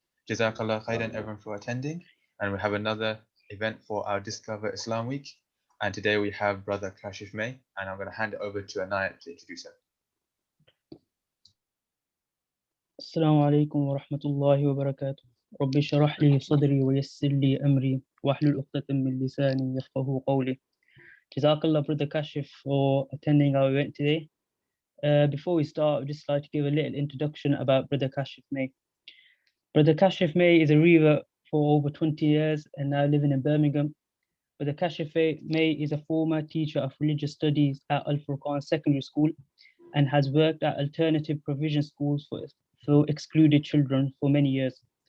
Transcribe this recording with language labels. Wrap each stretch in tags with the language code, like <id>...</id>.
<en>Jazakallah khairan everyone for attending. And we have another event for our Discover Islam Week. And today we have Brother Kashif May. And I'm going to hand it over to Anayat to introduce her.</en> <ar>السلام عليكم ورحمة الله وبركاته. رب اشرح لي صدري ويسر لي أمري واحلل عقدة من لساني يفقهوا قولي.</ar> <en>Jazakallah Brother Kashif for attending our event today. Before we start, I'd just like to give a little introduction about Brother Kashif May. Brother Kashif May is a revert for over 20 years and now living in Birmingham. Brother Kashif May is a former teacher of religious studies at Al Furqan Secondary School and has worked at alternative provision schools for excluded children for many years.</en>